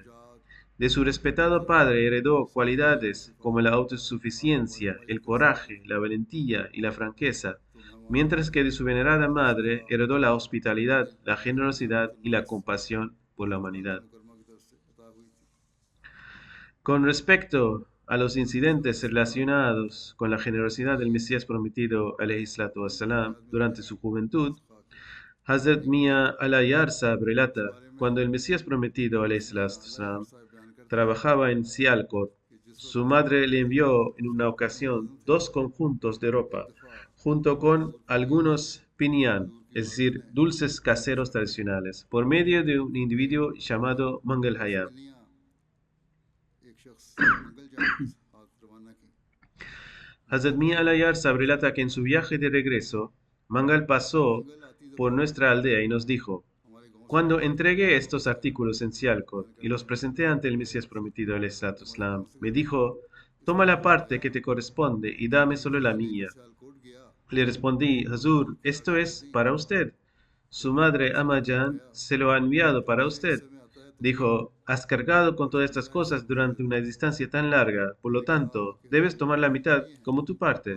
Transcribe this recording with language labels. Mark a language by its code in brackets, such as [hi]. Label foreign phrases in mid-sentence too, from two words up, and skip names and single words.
[es] De su respetado padre heredó cualidades como la autosuficiencia, el coraje, la valentía y la franqueza, mientras que de su venerada madre heredó la hospitalidad, la generosidad y la compasión por la humanidad. Con respecto a los incidentes relacionados con la generosidad del Mesías prometido, [ar] عليه الصلاة والسلام, [es] durante su juventud, Hazrat Mia Alayar Sahib relata: cuando el Mesías prometido, [ar] عليه الصلاة والسلام, [es] trabajaba en Sialkot, su madre le envió en una ocasión 2 conjuntos de ropa, junto con algunos pinyan, es decir, dulces caseros tradicionales, por medio de un individuo llamado Mangal Hayam. Hazrat Mia Alayar Sahib relata que en su viaje de regreso, Mangal pasó por nuestra aldea y nos dijo: cuando entregué estos artículos en Sialkot y los presenté ante el Mesías prometido, [ar] عليه الصلاة والسلام, [es] me dijo: toma la parte que te corresponde y dame solo la mía. Le respondí: Hazur, esto es para usted. Su madre Amajan se lo ha enviado para usted. Dijo: has cargado con todas estas cosas durante una distancia tan larga, por lo tanto, debes tomar la mitad como tu parte.